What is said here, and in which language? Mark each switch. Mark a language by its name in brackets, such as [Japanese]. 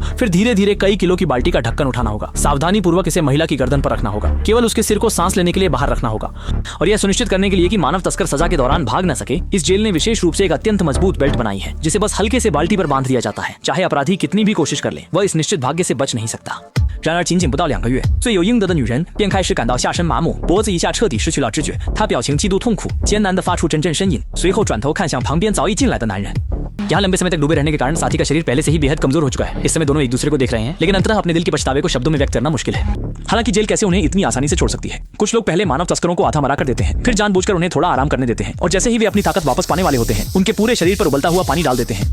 [Hindi] फिर धीरे धीरे कई किलो की बाल्टी का ढक्कन उठाना होगा। सावधानी पूर्वक इसे महिला की गर्दन पर रखना होगा। केवल उसके सिर को सांस लेने के लिए बाहर रखना होगा। और यह सुनिश्चित करने के लिए कि मानव तस्कर सजा के दौरान भाग न सके, इस जेल ने विशेष रूप से एक अत्यंत मजबूत बेल्ट बनाई है, जिसे बस हल्के से बाल्टी पर बांध दिया जाता है। चाहे अपराधी कितनी भी कोशिश कर ले, वह इस निश्चित भाग्य से बच नहीं सकता। [Chinese] 然而仅仅不到2个月，罪有应得的女人便开始感到下身麻木，脖子以下彻底失去了知觉。她表情极度痛苦，艰难地发出阵阵呻吟，随后转头看向旁边早已进来的男人。 [Hindi] यहाँ लंबे समय तक डूबे रहने के कारण साथी का शरीर पहले से ही बेहद कमजोर हो चुका है। इस समय दोनों एक दूसरे को देख रहे हैं, लेकिन अंततः अपने दिल के पछतावे को शब्दों में व्यक्त करना मुश्किल है। हालांकि जेल कैसे उन्हें इतनी आसानी से छोड़ सकती है। कुछ लोग पहले मानव तस्करों को आधा मरा कर देते हैं, फिर जानबूझकर उन्हें थोड़ा आराम करने देते हैं, और जैसे ही वे अपनी ताकत वापस पाने वाले होते हैं, उनके पूरे शरीर पर उबलता हुआ पानी डाल देते हैं।